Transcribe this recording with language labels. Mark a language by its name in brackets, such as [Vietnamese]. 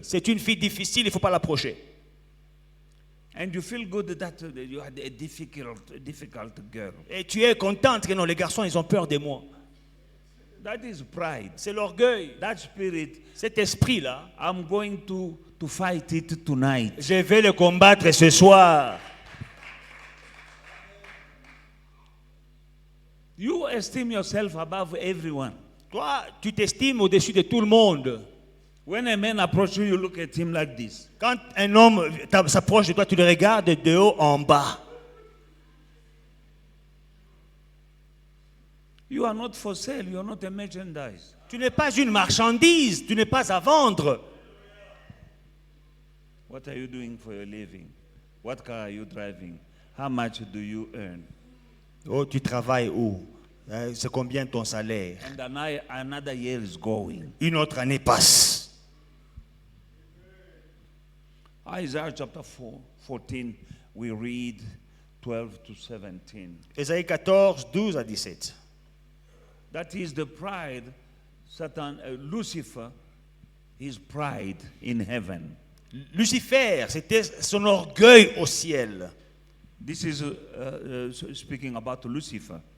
[French] c'est une fille difficile, il ne faut pas l'approcher. [English] And you feel good that you are a difficult girl. [French] Et tu es contente que non, les garçons, ils ont peur de moi. [English] That is pride. [French] C'est l'orgueil. [English] That spirit, [French] Cet esprit-là, [English] I'm going to fight it tonight. [French] je vais le combattre ce soir. [English] You esteem yourself above everyone. [French] Toi, tu t'estimes au-dessus de tout le monde. [English] When a man approaches you, you look at him like this. [French] Quand un homme s'approche de toi, tu le regardes de haut en bas. [English] You are not for sale. You are not a merchandise. [French] Tu n'es pas une marchandise, tu n'es pas à vendre. [English] What are you doing for your living? What car are you driving? How much do you earn? [French] Oh, tu travailles où? C'est combien ton salaire? [English] And another year is going. [French] Une autre année passe. [English] Isaiah chapter 14, we read 12 to 17. [French] Ésaïe 14, 12 à 17. [English] That is the pride, Satan, Lucifer, his pride in heaven. [French] Lucifer, c'était son orgueil au ciel. [English] This is speaking about Lucifer.